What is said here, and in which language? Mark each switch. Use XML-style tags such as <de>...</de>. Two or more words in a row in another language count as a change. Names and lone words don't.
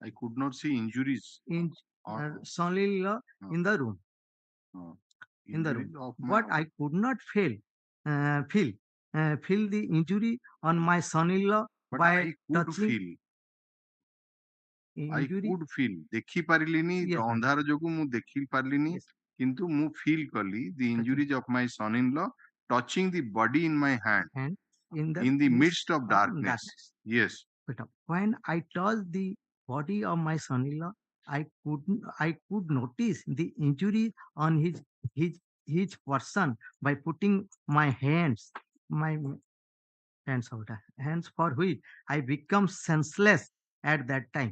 <en>I could not see injuries in or son-in-law in the room. In the room, injuries of but my I could not feel the injury on my son-in-law but by I could touching feel. I injury. could feel.</en> <or>ଦେଖି ପାରିଲିନି</or> <en>Yes, ma'am.</en> <or>ଅନ୍ଧାର ଯୋଗୁ ମୁଁ ଦେଖି ପାରିଲିନି</or> <en>Yes.</en> <or>କିନ୍ତୁ ମୁଁ feel କଲି the</or> <en>Touching. injuries of my son-in-law touching the body in my hand And in in the midst of darkness. Yes. But when I touched the body of my son-in-law, I could notice the injury on his his person by putting my hands out, hands for which I become senseless at that time.</en>